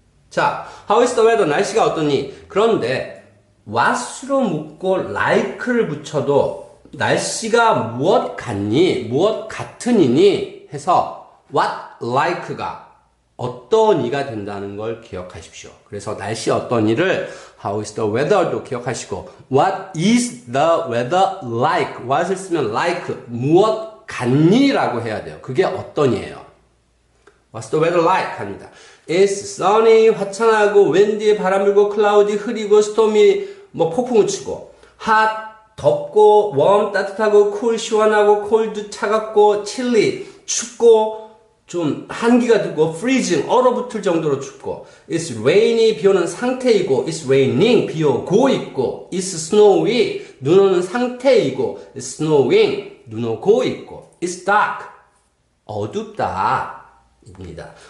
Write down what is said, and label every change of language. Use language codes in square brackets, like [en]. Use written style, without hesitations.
[en] 자, how is the weather? [ko] 날씨가 어떠니? 그런데 what으로 묻고 like를 붙여도 날씨가 무엇 같니? 무엇 같으니니? 해서 what like가 어떠니가 된다는 걸 기억하십시오. 그래서 날씨 어떠니를 [en] how is the weather도 기억하시고 what is the weather like? [ko] what을 쓰면 like 무엇 같니? 라고 해야 돼요. 그게 어떠니에요. [en] What's the weather like? [ko] 합니다. It's sunny 화창하고 windy 바람 불고 cloudy 흐리고 stormy 폭풍우 치고 hot 덥고 warm 따뜻하고 cool 시원하고 cold 차갑고 chilly 춥고 좀 한기가 들고 freezing 얼어붙을 정도로 춥고 [en] it's rainy [ko] 비 오는 상태이고 [en] it's raining [ko] 비 오고 있고 it's snowy 눈 오는 상태이고 [en] it's snowing [ko] 눈 오고 있고 [en] it's dark [ko] 어둡다 입니다.